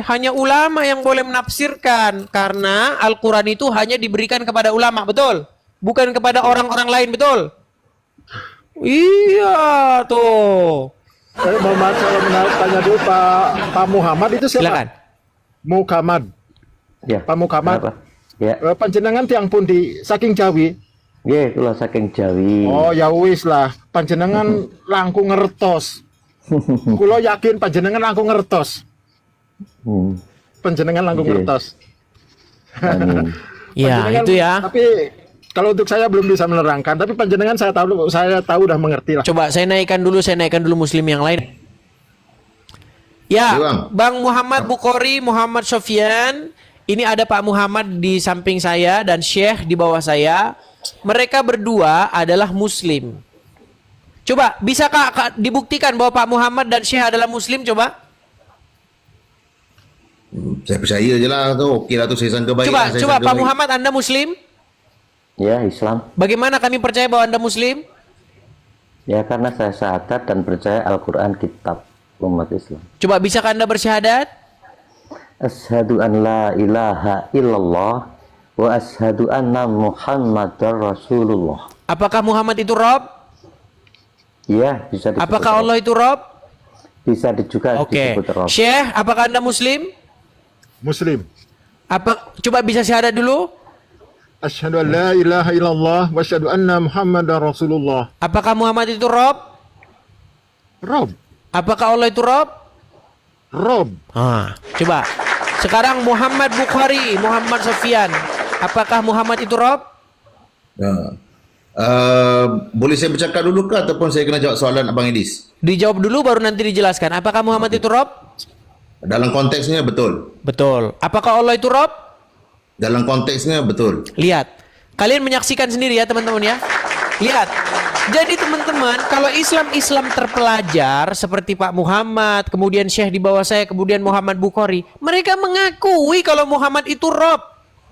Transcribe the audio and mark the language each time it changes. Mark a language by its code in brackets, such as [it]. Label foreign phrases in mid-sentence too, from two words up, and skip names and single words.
[id] Hanya ulama yang boleh menafsirkan. Karena Al-Quran itu hanya diberikan kepada ulama, betul? Bukan kepada orang-orang lain, betul? Iya, tuh. Saya mau tanya dulu Pak Muhammad itu siapa? Silakan. Muhammad. Ya. Pak Muhammad. Apa? Ya. [jv] Panjenengan tiang pundi saking Jawi. [id] Ya, itulah [jv] saking Jawi. Oh ya wis lah, panjenengan langkung ngertos. Kulo yakin panjenengan langkung ngertos. Hmm. Panjenengan langkung [id] Oke. [jv] ngertos. [id] Amin. Ya, [jv] Panjenengan- [id] itu ya. Tapi kalau untuk saya belum bisa menerangkan, tapi panjenengan saya tahu udah mengerti lah. Coba saya naikkan dulu muslim yang lain. Ya, Iya, Bang Muhammad Bukhari, Muhammad Sofyan. Ini ada Pak Muhammad di samping saya dan Syekh di bawah saya. Mereka berdua adalah muslim. Coba, bisa Kak dibuktikan bahwa Pak Muhammad dan Syekh adalah muslim, coba? [ms] Saya percaya je lah tu. Okey lah tu, saya sangka baik. [id] Coba, [ms] lah, saya [id] coba [ms] sangka [id] Pak [ms] baik. [id] Muhammad, Anda muslim? Ya, Islam. Bagaimana kami percaya bahwa Anda muslim? Ya, karena saya syahadat dan percaya Al-Quran kitab umat Islam. Coba, bisakah Anda bersyahadat? [ar] أشهد أن لا إله إلا الله وأشهد أن محمدا رسول الله. [id] Apakah Muhammad itu Rob? Ya, bisa disebut. Apakah Rob. Allah itu Rob? Bisa juga Oke. disebut Rob. Syekh, apakah Anda muslim? Muslim. Coba bisa syahadat dulu? [ar] أشهد أن لا إله إلا الله وأشهد أن محمدا رسول الله. [id] Apakah Muhammad itu Rob? Rob. Apakah Allah itu Rob? Rob. Coba. Sekarang Muhammad Bukhari, Muhammad Sofyan. Apakah Muhammad itu Rob? Ya. [ms] Boleh saya bercakap dulu ke ataupun saya kena jawab soalan Abang Idis? [id] Dijawab dulu baru nanti dijelaskan. Apakah Muhammad itu Rob? Dalam konteksnya betul. Betul. Apakah Allah itu Rob? Dalam konteksnya betul. Lihat. Kalian menyaksikan sendiri ya teman-teman ya. Lihat. Jadi teman-teman, kalau Islam terpelajar seperti Pak Muhammad, kemudian Syekh di bawah saya, kemudian Muhammad Bukhari, mereka mengakui kalau Muhammad itu Rob.